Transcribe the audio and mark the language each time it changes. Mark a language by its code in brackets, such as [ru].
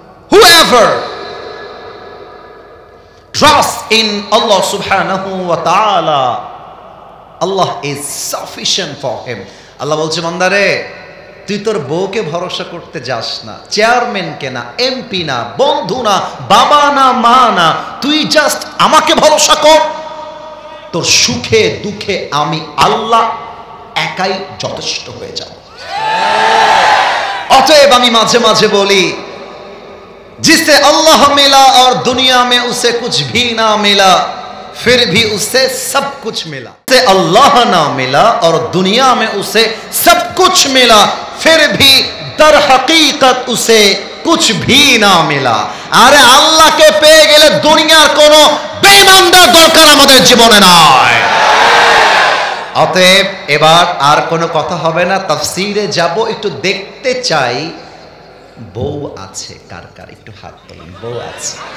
[en] Whoever trusts in Allah subhanahu wa ta'ala, Allah is sufficient for him. [bn] আল্লাহ বলছে, বান্দারে তুই তোর বউকে ভরসা করতে যাস না, চেয়ারম্যানকে না, এমপি না, বন্ধু না, বাবা না, মা না, তুই জাস্ট আমাকে ভরসা কর। তোর সুখে দুঃখে আমি আল্লাহ একাই যথেষ্ট হয়ে যাব। অতএব আমি মাঝে মাঝে বলি, [hi] जिससे अल्लाह मिला और दुनिया में उसे कुछ भी ना मिला, फिर भी उसे सब कुछ मिला। से अल्लाह ना मिला और दुनिया में उसे सब कुछ मिला, फिर भी दर हकीकत उसे कुछ भी ना मिला। [bn] আরে আল্লাহকে পেয়ে গেলে দুনিয়ার কোনো বেঈমানদের দরকার আমাদের জীবনে নাই। অতএব এবার আর কোনো কথা হবে না, তাফসীরে যাব। একটু দেখতে চাই বউ আছে কার কার, একটু হাত তোলেন। বউ আছে?